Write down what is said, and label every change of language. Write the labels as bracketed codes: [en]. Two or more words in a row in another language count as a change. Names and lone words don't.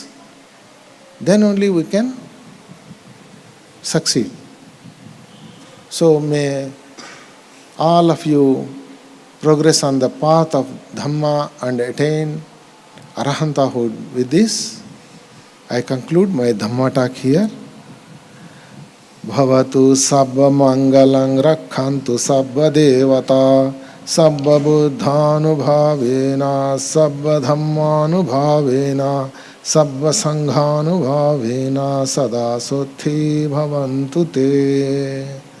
[en] Then only we can succeed. So may all of you progress on the path of Dhamma and attain Arahantahood. With this, I conclude my Dhamma talk here. [pi] Bhavatu sabba mangalang rakkhantu sabba devata sabba buddhanubhavena sabba dhammanubhavena sabba sanghanubhavena sada suthi bhavantu te.